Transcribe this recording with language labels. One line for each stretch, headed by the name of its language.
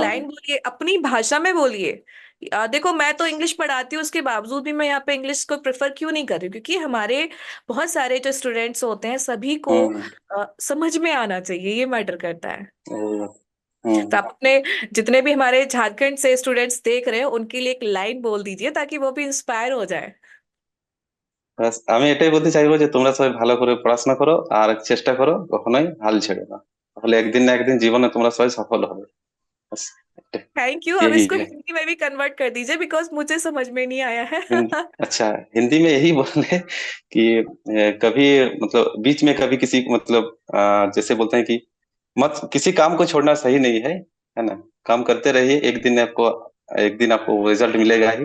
Hindi: Line बोलिए, अपनी भाषा में बोलिए। देखो मैं तो इंग्लिश पढ़ाती हूँ, उसके बावजूद भी मैं यहाँ पे इंग्लिश को प्रेफर क्यों नहीं कर रही हूँ, क्योंकि हमारे बहुत सारे जो स्टूडेंट्स होते हैं सभी को हम्म समझ में आना चाहिए, ये मैटर करता है। हम्म तो हम्म। आप अपने जितने भी हमारे झारखंड से स्टूडेंट्स देख रहे हैं उनके लिए एक लाइन बोल दीजिए ताकि वो भी इंस्पायर हो जाए।
Bangla: ব্যাস আমি এটাই বলতে চাইবো যে তোমরা সবাই ভালো করে পড়াশোনা করো আর চেষ্টা করো, কখনোই হাল ছেড়ো না, তাহলে একদিন না একদিন জীবনে তোমরা সবাই সফল হবে।
Hindi: बस थैंक यू। अब यही इसको है। हिंदी में भी कन्वर्ट कर दीजिए बिकॉज मुझे समझ में नहीं आया है। अच्छा, हिंदी में यही बोले कि कभी मतलब बीच में कभी किसी को मतलब जैसे बोलते हैं कि मत किसी काम को छोड़ना सही नहीं है ना, काम करते रहिए, एक दिन आपको रिजल्ट मिलेगा ही।